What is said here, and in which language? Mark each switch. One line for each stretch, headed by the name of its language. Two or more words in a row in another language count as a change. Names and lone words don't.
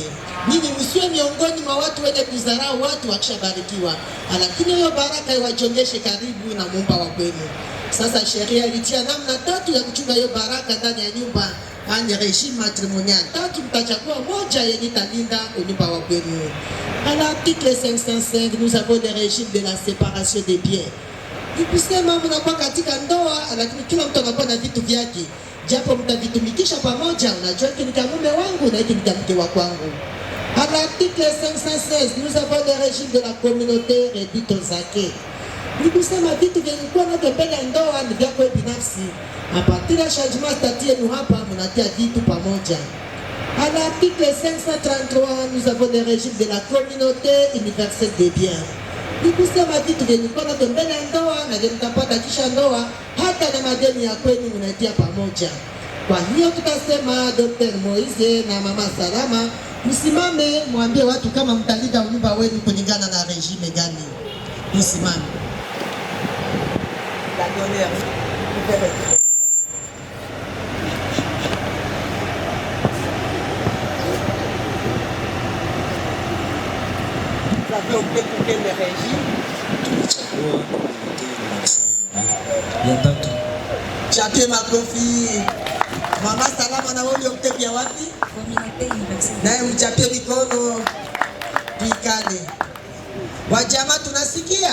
Swahili: Nyinyi msiwe miongoni mwa watu wenye kudharau watu wakishabarikiwa, lakini hiyo baraka iwajongeshe karibu na Muumba wa kwenu. Sasa sheria ilitia namna tatu ya kuchunga hiyo baraka ndani ya nyumba, ani
French: régime matrimonial.
Swahili: Tatu mtachagua moja yenye talinda unyumba wa kwenu.
French: À l'article 505, nous avons le régime de la séparation des biens.
Swahili: Nikusema mnakuwa katika ndoa, lakini kila mtu anakuwa na vitu vyake. Japo mtavitumikisha pamoja, unajua hiki ni mume wangu na hiki ni mke wa kwangu.
French: À l'article 516, nous avons le régime de la communauté réduite aux acquis.
Swahili: Nikusema vitu vilikuwa navyo mbele ya ndoa ni vyako binafsi.
French: A partir
Swahili: ya changement statut yenu hapa mnatia vitu pamoja.
French: À l'article 533, nous avons le régime de la communauté universelle des biens.
Swahili: Nikusema vitu vilikuwa navyo mbele ya ndoa na vile mtapata kisha ndoa, hata na madeni ya kwenu mnatia pamoja. Kwa hiyo tutasema Dr. Moise na Mama Salama, msimame mwambie watu kama mtalinda unyumba wenu kulingana na regime gani. Msimame.
French: La donneur. Vous avez opté pour quel régime?
Swahili: Chapie makofi. Mama Salama na wewe opté pia wapi? Naye mchapie mikono. Tuikale. Wajamaa tunasikia?